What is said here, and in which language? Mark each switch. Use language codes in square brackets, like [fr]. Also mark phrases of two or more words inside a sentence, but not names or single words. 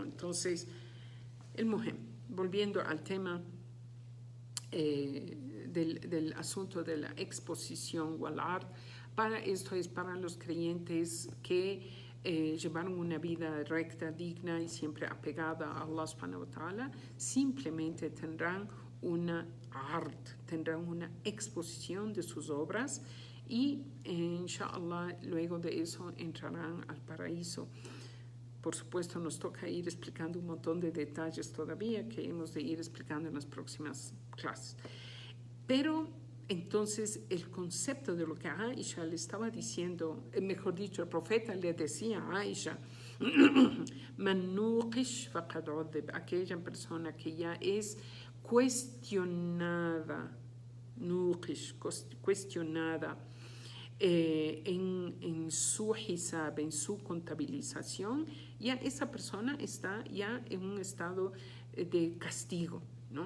[es] Entonces, el muhem, volviendo al tema del asunto de la exposición [ar] والعرض, [es] esto es para los creyentes que llevaron una vida recta, digna y siempre apegada a Allah [ar] سبحانه وتعالى, [es] simplemente tendrán una exposición de sus obras y inshallah luego de eso entrarán al paraíso. Por supuesto, nos toca ir explicando un montón de detalles todavía que hemos de ir explicando en las próximas clases. Pero Entonces, el concepto de lo que Aisha le estaba diciendo, mejor dicho, el profeta le decía a Aisha, [ar] من نوقش فقد عذب, [es] aquella persona que ya es cuestionada, nuqish, cuestionada en su hisab, en su contabilización, ya esa persona está ya en un estado de castigo, ¿no?